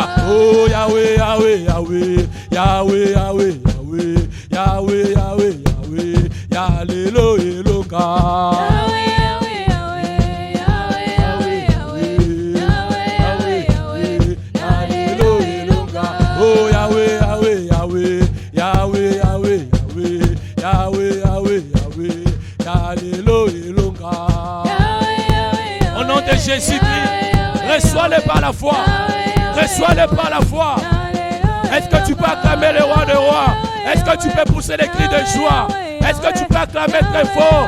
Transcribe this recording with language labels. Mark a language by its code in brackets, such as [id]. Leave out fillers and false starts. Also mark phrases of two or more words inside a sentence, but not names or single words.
[ln] Oh Yahweh, Yahweh, Yahweh, Yahweh, Yahweh, Yahweh, Yahweh, Yahweh, Yahweh, Alléluia elonga. Oh Yahweh, Yahweh, Yahweh, Yahweh, Yahweh, Yahweh, Yahweh, Yahweh, Yahweh, Alléluia elonga. [fr] Au nom de Jésus-Christ, reçois-le par la foi. Reçois-le par la foi. Est-ce que tu peux acclamer le roi des rois? Est-ce que tu peux pousser des cris de joie? Est-ce que tu peux acclamer très fort?